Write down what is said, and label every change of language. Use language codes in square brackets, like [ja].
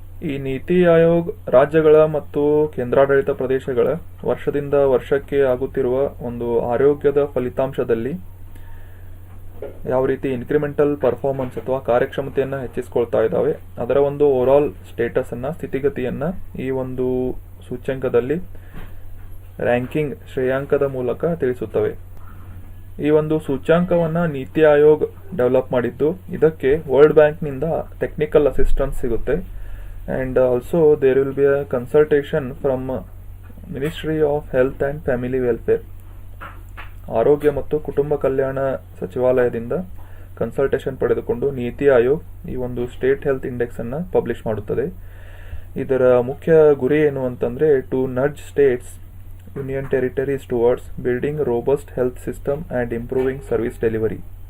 [kn] ಈ ನೀತಿ ಆಯೋಗ್ ರಾಜ್ಯಗಳ ಮತ್ತು ಕೇಂದ್ರಾಡಳಿತ ಪ್ರದೇಶಗಳ ವರ್ಷದಿಂದ ವರ್ಷಕ್ಕೆ ಆಗುತ್ತಿರುವ ಒಂದು ಆರೋಗ್ಯದ ಫಲಿತಾಂಶದಲ್ಲಿ ಯಾವ ರೀತಿ ಇನ್ಕ್ರಿಮೆಂಟಲ್ ಪರ್ಫಾರ್ಮೆನ್ಸ್ ಅಥವಾ ಕಾರ್ಯಕ್ಷಮತೆಯನ್ನ ಹೆಚ್ಚಿಸಿಕೊಳ್ತಾ ಇದ್ದಾವೆ, ಅದರ ಒಂದು ಓವರ್ ಆಲ್ ಸ್ಟೇಟಸ್ ಅನ್ನ, ಸ್ಥಿತಿಗತಿಯನ್ನ ಈ ಒಂದು ಸೂಚ್ಯಂಕದಲ್ಲಿ ರ್ಯಾಂಕಿಂಗ್ ಶ್ರೇಯಾಂಕದ ಮೂಲಕ ತಿಳಿಸುತ್ತವೆ. ಈ ಒಂದು ಸೂಚ್ಯಂಕವನ್ನ ನೀತಿ ಆಯೋಗ್ ಡೆವಲಪ್ ಮಾಡಿದ್ದು. ಇದಕ್ಕೆ ವರ್ಲ್ಡ್ ಬ್ಯಾಂಕ್ ನಿಂದ ಟೆಕ್ನಿಕಲ್ ಅಸಿಸ್ಟೆನ್ಸ್ ಸಿಗುತ್ತೆ. [en] And also there will be a consultation from Ministry of Health and Family Welfare. [kn] ಆರೋಗ್ಯ ಮತ್ತು ಕುಟುಂಬ ಕಲ್ಯಾಣ ಸಚಿವಾಲಯದಿಂದ ಕನ್ಸಲ್ಟೇಷನ್ ಪಡೆದುಕೊಂಡು ನೀತಿ ಆಯೋಗ್ ಈ ಒಂದು ಸ್ಟೇಟ್ ಹೆಲ್ತ್ ಇಂಡೆಕ್ಸ್ ಅನ್ನ ಪಬ್ಲಿಷ್ ಮಾಡುತ್ತದೆ. ಇದರ ಮುಖ್ಯ ಗುರಿ ಏನು ಅಂತಂದ್ರೆ, [en] To nudge states, union territories towards building robust health system and improving service delivery.